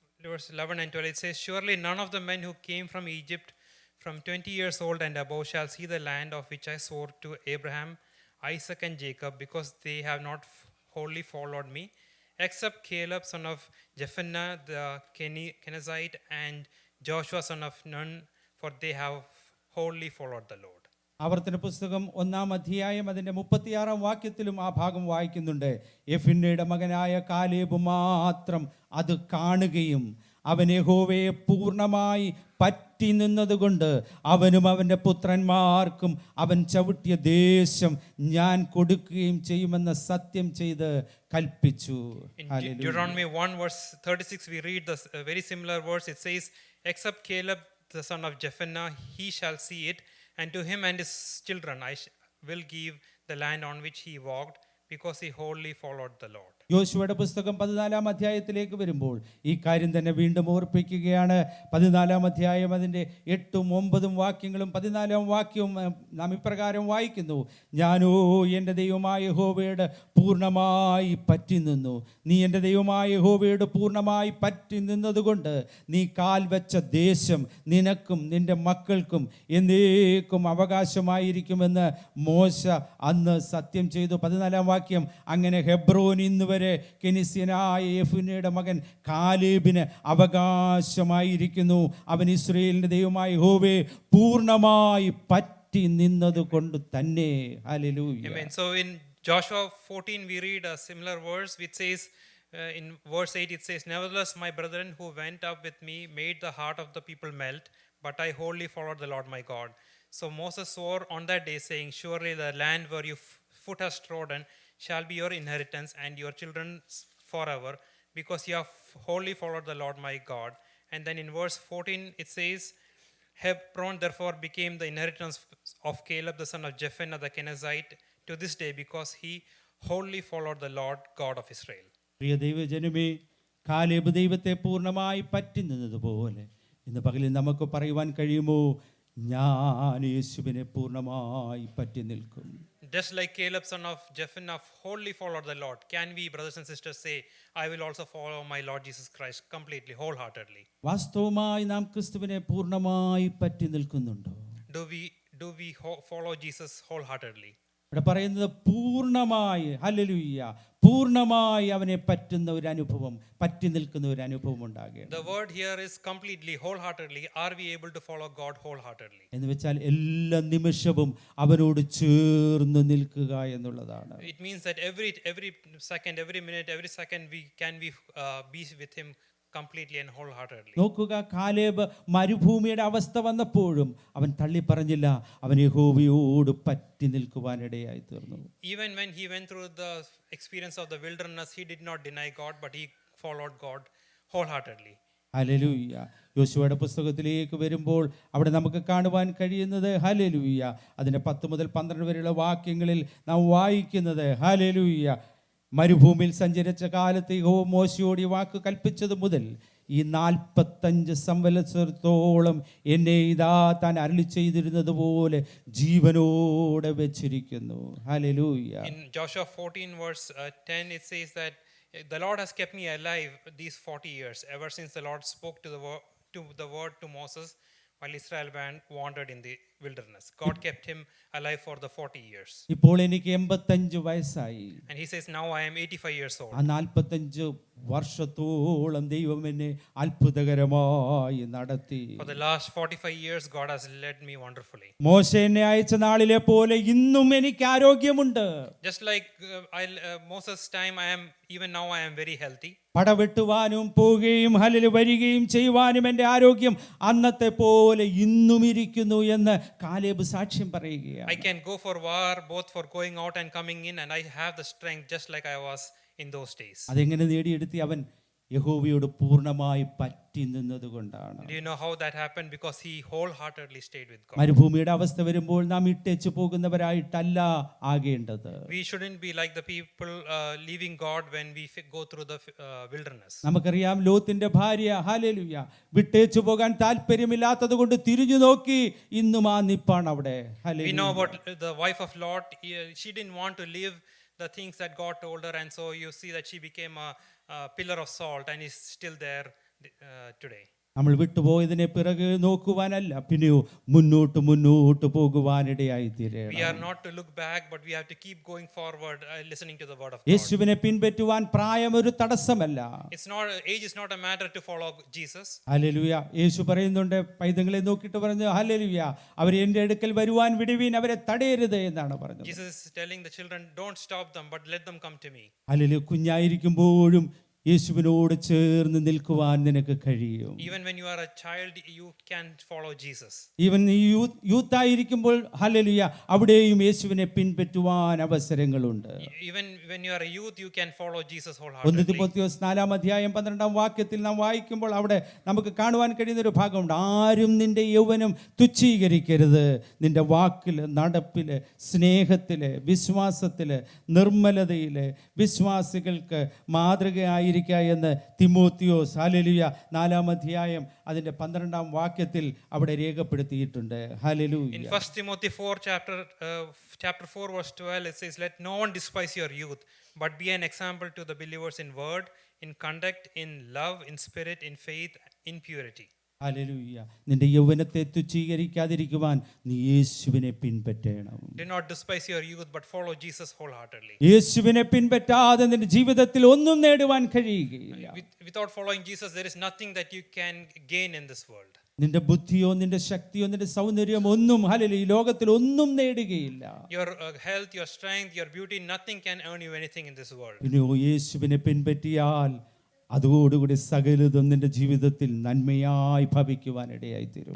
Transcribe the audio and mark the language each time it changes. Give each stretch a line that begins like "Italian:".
English: verse 11 and 12, it says, surely none of the men who came from Egypt from 20 years old and above shall see the land of which I swore to Abraham, Isaac and Jacob, because they have not wholly followed me, except Caleb son of Jephunneh the Kenizzite and Joshua son of Nun, for they have wholly followed the Lord.
Malayalam: ആവർത്തന പുസ്തകം 1-ാം അധ്യായം അതിൻ്റെ 36-ാം വാക്യത്തിലും ആ ഭാഗം വായിക്കുന്നുണ്ട്. യെഫുന്നയുടെ മകനായ Caleb മാത്രം അത് കാണുകയും അവൻ യഹോവയെ പൂർണ്ണമായി പറ്റി നിന്നതുകൊണ്ട് അവനും അവൻ്റെ പുത്രന്മാർക്കും അവൻ ചവിട്ടിയ ദേശം ഞാൻ കൊടുക്കുകയും ചെയ്യുമെന്ന് സത്യം ചെയ്ത് കൽപ്പിച്ചു.
English: In Deuteronomy 1 verse 36 we read this very similar verse. It says, except Caleb the son of Jephunneh, he shall see it, and to him and his children I will give the land on which he walked, because he wholly followed the Lord.
Malayalam: യോശുവയുടെ പുസ്തകം 14-ാം അധ്യായത്തിലേക്ക് വരുമ്പോൾ ഈ കാര്യം തന്നെ വീണ്ടും ഓർപ്പിക്കുകയാണ്. 14-ാം അധ്യായം അതിൻ്റെ 8-9 വാക്യങ്ങളും 14-ാം വാക്യവും നാം ഇപ്രകാരം വായിക്കുന്നു. ഞാനോ എൻ്റെ ദൈവമായ യഹോവയോട് പൂർണ്ണമായി പറ്റി നിന്നു. നീ എൻ്റെ ദൈവമായ യഹോവയോട് പൂർണ്ണമായി പറ്റി നിന്നതുകൊണ്ട് നീ കാൽ വെച്ച ദേശം നിനക്കും നിൻ്റെ മക്കൾക്കും എന്നേക്കും അവകാശമായിരിക്കുമെന്ന് മോശ അന്ന് സത്യം ചെയ്തു. 14-ാം വാക്യം, അങ്ങനെ ഹെബ്രോൻ ഇന്ന് വരെ കെനിസ്യനായ യെഫുന്നയുടെ മകൻ കാലേബിന് അവകാശമായിരിക്കുന്നു. അവൻ ഇസ്രായേലിന്റെ ദൈവമായ യഹോവയെ പൂർണ്ണമായി പറ്റി നിന്നതുകൊണ്ട് തന്നെ. Hallelujah.
English: Amen. So in Joshua 14 we read a similar verse which says in verse 8 it says, nevertheless my brethren who went up with me made the heart of the people melt, but I wholly followed the Lord my God. So Moses swore on that day, saying, surely the land where your foot has trodden shall be your inheritance and your children's forever, because you have wholly followed the Lord my God. And then in verse 14 it says, Hebron therefore became the inheritance of Caleb the son of Jephunneh the Kenizzite to this day, because he wholly followed the Lord God of Israel.
Malayalam: പ്രിയ ദൈവജനമേ, Caleb ദൈവത്തെ പൂർണ്ണമായി പറ്റി നിന്നതുപോലെ ഇന്ന് പകലിൽ നമുക്ക് പറയുവാൻ കഴിയുമോ, ഞാൻ യേശുവിനെ പൂർണ്ണമായി പറ്റി നിൽക്കും.
English: Just like Caleb son of Jephunneh wholly followed the Lord, can we, brothers and sisters, say, I will also follow my Lord Jesus Christ completely, wholeheartedly?
Malayalam: വാസ്തവമായി നാം ക്രിസ്തുവിനെ പൂർണ്ണമായി പറ്റി നിൽക്കുന്നുണ്ടോ?
English: Do we follow Jesus wholeheartedly?
Malayalam: ഇവിടെ പറയുന്നത് പൂർണ്ണമായി, hallelujah, പൂർണ്ണമായി അവനെ പറ്റുന്ന ഒരു അനുഭവം, പറ്റി നിൽക്കുന്ന ഒരു അനുഭവം ഉണ്ടാകണം.
English: The word here is completely, wholeheartedly. Are we able to follow God wholeheartedly?
Malayalam: എന്ന് വെച്ചാൽ എല്ലാ നിമിഷവും അവനോട് ചേർന്ന് നിൽക്കുക എന്നുള്ളതാണ്.
English: It means that every second, every minute, every second we be with him completely and wholeheartedly.
Malayalam: നോക്കുക, കാലേബ് മരുഭൂമിയുടെ അവസ്ഥ വന്നപ്പോഴും അവൻ തള്ളി പറഞ്ഞില്ല, അവൻ യഹോവയോട് പറ്റി നിൽക്കുവാനിടയായി തീർന്നു.
English: Even when he went through the experience of the wilderness, he did not deny God, but he followed God wholeheartedly.
Malayalam: Hallelujah. യോശുവയുടെ പുസ്തകത്തിലേക്ക് വരുമ്പോൾ അവിടെ നമുക്ക് കാണുവാൻ കഴിയുന്നത്, ഹല്ലേലൂയ, അതിൻ്റെ 10 മുതൽ 12 വരെയുള്ള വാക്യങ്ങളിൽ നാം വായിക്കുന്നത്, ഹല്ലേലൂയ, മരുഭൂമിയിൽ സഞ്ചരിച്ച കാലത്ത് യഹോവ മോശയോട് ഈ വാക്ക് കൽപ്പിച്ചത് മുതൽ ഈ 45 സംവത്സരത്തോളം എന്നെ ഇതാ താൻ അരുളി ചെയ്തിരുന്നത് പോലെ ജീവനോടെ വെച്ചിരിക്കുന്നു. Hallelujah.
English: In Joshua 14 verse 10 it says that the Lord has kept me alive these 40 years, ever since the Lord spoke to the word to Moses while Israel wandered in the wilderness. God kept him alive for the 40 years.
Malayalam: ഇപ്പോൾ എനിക്ക് 85 വയസ്സായി.
English: And he says now I am 85 years old.
Malayalam: ആ 45 വർഷത്തോളം ദൈവം എന്നെ അത്ഭുതകരമായി നടത്തി.
English: For the last 45 years God has led me wonderfully.
Malayalam: മോശ എന്നെ അയച്ച നാളിലെ പോലെ ഇന്നും എനിക്ക് ആരോഗ്യമുണ്ട്.
English: Just like Moses' time, even now I am very healthy.
Malayalam: പടവെട്ടുവാനും പോവുകയും ഹല്ലേലൂയ വരികയും ചെയ്യുവാനും എൻ്റെ ആരോഗ്യം അന്നത്തെ പോലെ ഇന്നും ഇരിക്കുന്നു എന്ന് കാലേബ് സാക്ഷ്യം പറയുകയാണ്.
English: I can go for war, both for going out and coming in, and I have the strength just like I was in those days.
Malayalam: അതെങ്ങനെ നേടിയെടുത്തി? അവൻ യഹോവയോട് പൂർണ്ണമായി പറ്റി നിന്നതുകൊണ്ടാണ്.
English: Do you know how that happened? Because he wholeheartedly stayed with God.
Malayalam: മരുഭൂമിയുടെ അവസ്ഥ വരുമ്പോൾ നാം ഇട്ടേച്ചു പോകുന്നവരായിട്ടല്ല ആകേണ്ടത്.
English: We shouldn't be like the people leaving God when we go through the wilderness.
Malayalam: നമുക്കറിയാം, ലോത്തിന്റെ ഭാര്യ, ഹല്ലേലൂയ, വിട്ടേച്ചു പോകാൻ താല്പര്യമില്ലാത്തത് കൊണ്ട് തിരിഞ്ഞു നോക്കി ഇന്നും ആ നിപ്പാണ് അവിടെ.
English: We know about the wife of Lot. She didn't want to leave the things that God told her, and so you see that she became a pillar of salt and is still there today.
Malayalam: നമ്മൾ വിട്ടുപോയതിനെ പിറകെ നോക്കുവാനല്ല, പിന്നെയോ മുന്നോട്ട് പോകുവാനിടയായി തീരണം.
English: We are not to look back, but we have to keep going forward, listening to the word of God.
Malayalam: യേശുവിനെ പിൻപറ്റുവാൻ പ്രായം ഒരു തടസ്സമല്ല.
English: Age is not a matter to follow Jesus.
Malayalam: Hallelujah. യേശു പറയുന്നുണ്ട്, പൈതങ്ങളെ നോക്കിയിട്ട് പറഞ്ഞു, ഹല്ലേലൂയ, അവരെ എൻ്റെ അടുക്കൽ വരുവാൻ വിടുവീൻ, അവരെ തടയരുത് എന്നാണ് പറഞ്ഞത്.
English: Jesus is telling the children, don't stop them, but let them come to me.
Malayalam: Hallelujah. കുഞ്ഞായിരിക്കുമ്പോഴും യേശുവിനോട് ചേർന്ന് നിൽക്കുവാൻ നിനക്ക് കഴിയും.
English: Even when you are a child, you can follow Jesus.
Malayalam: Even നീ യൂത്ത് ആയിരിക്കുമ്പോൾ, ഹല്ലേലൂയ, അവിടെയും യേശുവിനെ പിൻപറ്റുവാൻ അവസരങ്ങളുണ്ട്.
English: Even when you are a youth, you can follow Jesus 1 wholeheartedly.
Malayalam: തിമോഥെയോസ് 4:12 വാക്യത്തിൽ നാം വായിക്കുമ്പോൾ അവിടെ നമുക്ക് കാണുവാൻ കഴിയുന്ന ഒരു ഭാഗമുണ്ട്. ആരും നിന്റെ യൗവനം തുച്ഛീകരിക്കരുത്. നിന്റെ വാക്കില്, നടപ്പില്, സ്നേഹത്തില്, വിശ്വാസത്തില്, നിർമ്മലതയില് വിശ്വാസികൾക്ക് മാതൃകയായിരിക്കുക എന്ന് തിമോത്തിയോസ്, ഹല്ലേലൂയ, 4 അതിന്റെ 12 വാക്യത്തിൽ അവിടെ രേഖപ്പെടുത്തിയിട്ടുണ്ട്. Hallelujah.
English: In 1 Timothy 4 chapter 4 verse 12 it says, let no one despise your youth, but be an example to the believers in word, in conduct, in love, in spirit, in faith, in purity.
Malayalam: Hallelujah. നിന്റെ യൗവനത്തെ തുച്ഛീകരിക്കാതിരിക്കുവാൻ നീ യേശുവിനെ പിൻപറ്റണം.
English: Do not despise your youth, but follow Jesus wholeheartedly.
Malayalam: യേശുവിനെ പിൻപറ്റാതെ നിന്റെ ജീവിതത്തിൽ ഒന്നും നേടുവാൻ കഴിയുകയില്ല.
English: Without following Jesus, there is nothing that you can gain in this world.
Malayalam: നിന്റെ ബുദ്ധിയോ നിന്റെ ശക്തിയോ നിന്റെ സൗന്ദര്യമോ ഒന്നും, ഹല്ലേലൂയ, ഈ ലോകത്തിൽ ഒന്നും നേടുകയില്ല.
English: Your health, your strength, your beauty, nothing can earn you anything in this world.
Malayalam: പിന്നെ യേശുവിനെ പിൻപറ്റിയാൽ അതോടുകൂടി സകലതും നിന്റെ ജീവിതത്തിൽ നന്മയായി ഭവിക്കുവാനിടയായി തീരും.